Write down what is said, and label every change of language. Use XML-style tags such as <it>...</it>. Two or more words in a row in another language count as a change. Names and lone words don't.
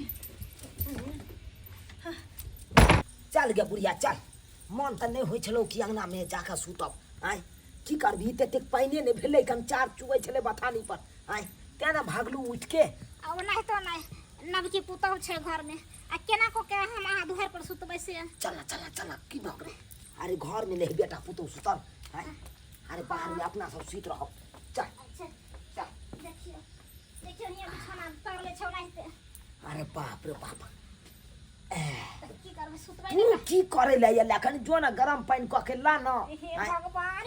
<mai>चल गे बुढ़िया चल मन तो नहीं होय छलो कि अंगना में जाकर सुतब आय की करबी ते पानी नहीं भेले कन चार चुबै छले बथानी पर आय तेना भागलू उठ के अब नहीं तो नहीं नबकी पुतौ छे घर में आ केना को के हम आ दुहर पर सुतबै से चल की भग रे अरे घर में नहीं बेटा पुतौ सुतल आय अरे बाहर में अपना सब सुत रहो चल देखियो ये बिछाना तर ले छौ नहीं अरे बाप रे बाप की करबे सुतबै तू की करे ले या लखन जो ना गरम पानी क के ला न भगवान</mai>